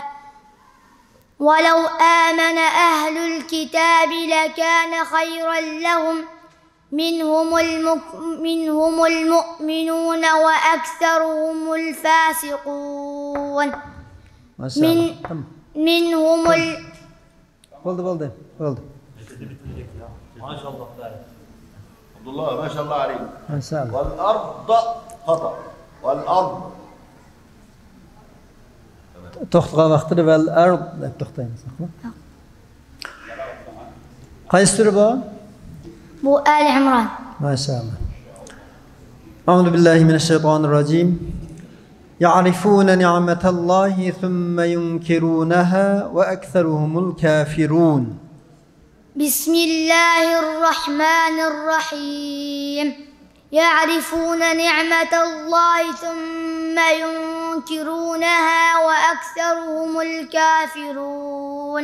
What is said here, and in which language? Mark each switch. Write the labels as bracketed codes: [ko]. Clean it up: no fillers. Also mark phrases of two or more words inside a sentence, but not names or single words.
[ar] ولو آمن أهل الكتاب لكان خيرا لهم منهم المؤمنون وأكثرهم الفاسقون. منهم Oldu. ما شاء الله عبد الله ما شاء الله عليك. ما شاء الله. والأرض خطأ والأرض [uz] to'xtagan vaqtida [ar] والأرض [uz] deb to'xtaymiz. Qaysi sura bu? Bu Ali Imron. Maşallah. [ar] أعوذ بالله من الشيطان الرجيم. يعرفون نعمة الله ثم ينكرونها وأكثرهم الكافرون. بسم الله الرحمن الرحيم. يعرفون نعمة الله ثم ينكرونها وأكثرهم الكافرون.